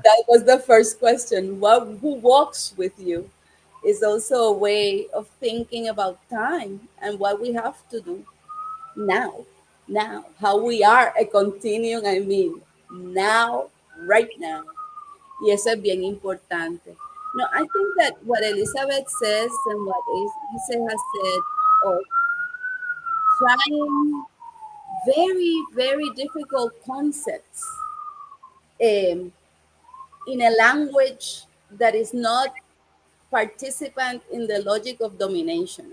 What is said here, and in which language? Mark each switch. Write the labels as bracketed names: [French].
[English] that was the first question. Who walks with you? Is also a way of thinking about time and what we have to do now. Now, how we are a continuum, I mean, now, right now. [Spanish] Y eso es bien importante. [English] No, I think that what Elizabeth says and what Issa has said, of trying very, very difficult concepts um, in a language that is not participant in the logic of domination.